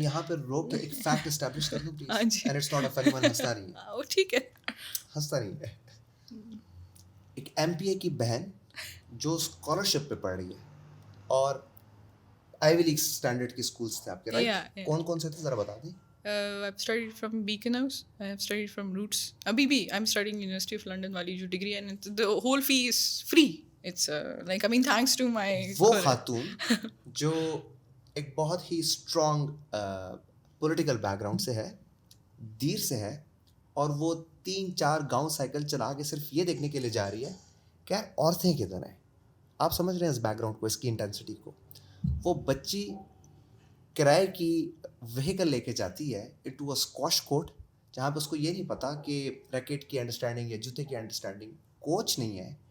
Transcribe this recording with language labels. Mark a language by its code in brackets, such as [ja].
[ur] یہاں پہ روک کے ایک فیکٹ اسٹیبلش کر دوں پلیز. ہاں جی, [en] and it's not a funny one, [ur] ہنستا نہیں ہے. وہ ٹھیک ہے, ہنستا نہیں ہے. ایک ایم پی اے کی بہن جو اسکالرشپ پہ پڑھ رہی ہے, اور آئیوی لیگ اسٹینڈرڈ کے اسکولس تھے آپ کے, رائٹ؟ کون کون سے تھے ذرا بتا دیں. [en] I've studied from Beacon House, I have studied from Roots. [ur] Abhi bhi [en] I'm studying University of London wali jo degree, and the whole fee is free. It's like, I mean, thanks to my [ur] وہ خاتون جو ایک بہت ہی strong political back ground سے ہے, دیر سے ہے, اور وہ 3-4 گاؤں سائیکل چلا کے صرف یہ دیکھنے کے لیے جا رہی ہے کہ یار عورتیں کدھر ہیں. آپ سمجھ رہے ہیں اس بیک گراؤنڈ کو, اس کی انٹینسٹی کو. وہ بچی کرائے کی وہیکل لے کے جاتی ہے [en] into a squash court, [ur] جہاں پہ اس کو یہ نہیں پتا کہ ریکٹ کی انڈرسٹینڈنگ یا جوتے کی انڈرسٹینڈنگ, کوچ نہیں ہے.